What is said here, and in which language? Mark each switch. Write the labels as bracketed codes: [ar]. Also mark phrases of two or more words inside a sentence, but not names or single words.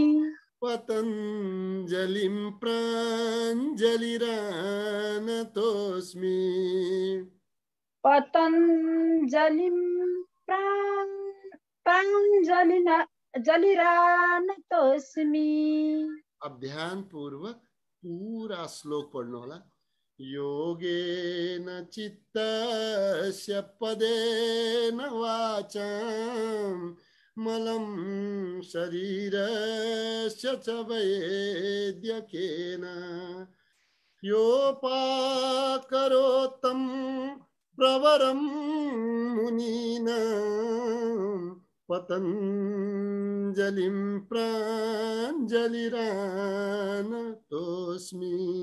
[sa] पतञ्जलिं प्राञ्जलिरानतोऽस्मि पतञ्जलिं प्राञ्जलिरानतोऽस्मि। [ne] अब ध्यान पूर्वक पूरा श्लोक पढ़ना होला। [sa] योगेन चित्तस्य पदेन वाचां मलं शरीरस्य च वैद्यकेन योपाकरोत्तं प्रवरं मुनीनां पतञ्जलिं प्राञ्जलिरानतोऽस्मि।